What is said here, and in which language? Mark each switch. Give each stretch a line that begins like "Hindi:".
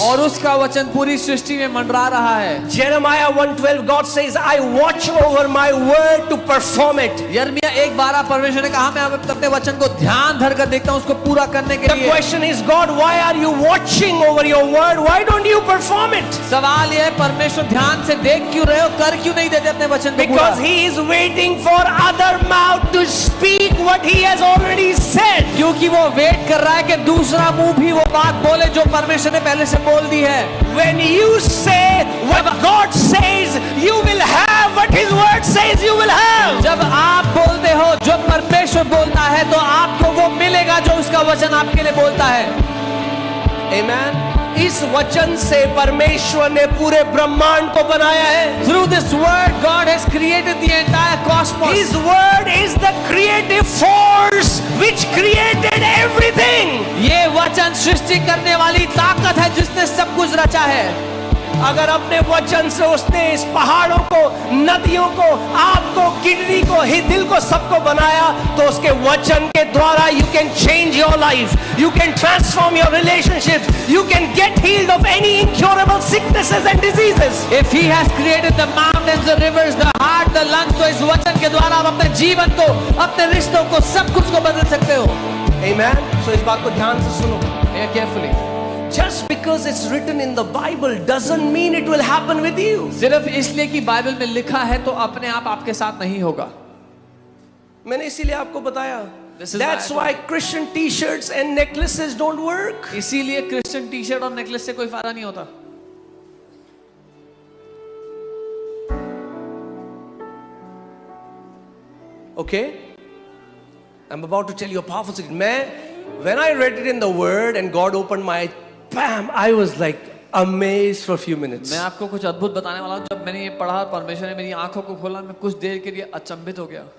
Hindi: और उसका वचन पूरी सृष्टि में मंडरा रहा है।
English: Jeremiah 1:12, God says, I watch over my word to perform it.
Hindi: यिर्मयाह 1:12 परमेश्वर ने कहा मैं अपने वचन को ध्यान धर कर देखता हूं उसको पूरा करने के
English: The
Hindi: लिए।
English: question is, God, why are you watching over your word? Why don't you perform it?
Hindi: सवाल यह है परमेश्वर ध्यान से देख क्यों रहे हो, कर क्यों नहीं देते अपने वचन को पूरा?
English: Because He is waiting for other mouth to speak what He has already said.
Hindi: क्योंकि वो वेट कर रहा है कि दूसरा मुंह भी वो बात बोले जो परमेश्वर ने पहले से बोल दी है।
English: When you say what God says, you will have what His word says you will have.
Hindi: जब आप बोलते हो जो परमेश्वर बोलता है तो आपको वो मिलेगा जो उसका वचन आपके लिए बोलता है।
English: Amen.
Hindi: इस वचन से परमेश्वर ने पूरे ब्रह्मांड को बनाया है।
English: Through this word God has created the entire cosmos. His word is the creative force which created everything.
Hindi: ये वचन सृष्टि करने वाली ताकत है जिसने सब कुछ रचा है। अगर अपने वचन से उसने इस पहाड़ों को, नदियों को, आपको, किडनी को, दिल को, सबको बनाया, तो उसके वचन के द्वारा
English: you can change your life, you can transform your relationships, you can get healed of any incurable sicknesses and diseases. If he has created the mountains, the rivers, the heart, the lungs,
Hindi: तो इस वचन के द्वारा आप अपने जीवन को, अपने रिश्तों को, सब कुछ को बदल सकते हो।
English: Amen.
Hindi: So इस बात को ध्यान से सुनो।
English: Hear carefully. Just because it's written in the Bible doesn't mean it will happen with you.
Hindi: सिर्फ इसलिए कि बाइबल में लिखा है तो अपने आप आपके साथ नहीं होगा। मैंने इसीलिए आपको बताया।
English: This is That's why why Christian t-shirts and necklaces don't work. इसीलिए Christian t-shirt और necklace से कोई फायदा नहीं होता। Okay? I'm about to tell you a powerful secret. When I read it in the Word and God opened my eyes, bam! I was like amazed for a few minutes.
Hindi: मैं आपको कुछ अद्भुत बताने वाला हूँ। जब मैंने ये पढ़ा और परमेश्वर ने मेरी आंखों को खोला, मैं कुछ देर के लिए अचंभित हो गया।